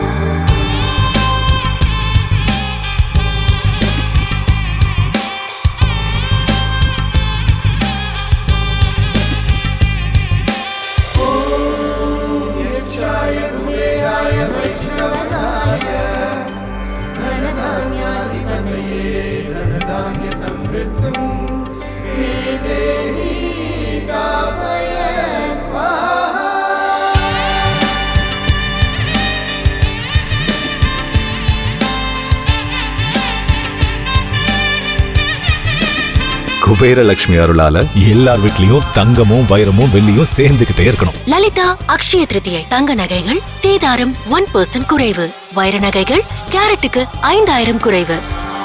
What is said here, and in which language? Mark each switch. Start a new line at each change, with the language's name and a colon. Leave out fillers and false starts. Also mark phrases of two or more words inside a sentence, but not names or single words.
Sanskrit: यक्षाय कुबेराय वैश्रवणाय धनधान्याधिपतये धनधान्य समृद्धं मे देहि दासय स्वाहा।
Tamil: குபேரலட்சுமி அருளால எல்லார் வீட்லயும் தங்கமும் வைரமும் வெள்ளியும் சேர்ந்துகிட்டே இருக்கணும். லலிதா அக்ஷய திருதியை தங்க நகைகள் சேதாரம் 1% குறைவு, வைர நகைகள் கேரட்டுக்கு 5000 குறைவு.